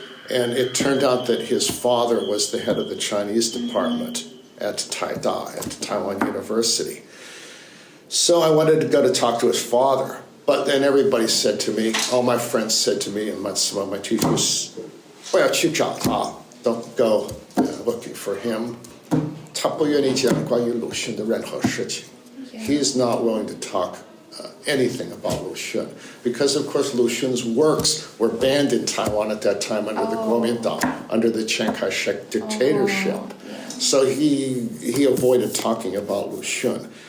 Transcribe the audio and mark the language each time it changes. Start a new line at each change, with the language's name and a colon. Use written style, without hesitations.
English: And it turned out that his father was the head of the Chinese department at Taida, at Taiwan University. So I wanted to go to talk to his father. But then everybody said to me, all my friends said to me, and some of my teachers,
Chinese: 不要去找他,
English: don't go looking for him.
Chinese: 他不愿意讲关于鲁迅的任何事情.
English: He's not willing to talk anything about Lu Xun, because of course Lu Xun's works were banned in Taiwan at that time under the Kuomintang, under the Chiang Kai-shek dictatorship. So he avoided talking about Lu Xun.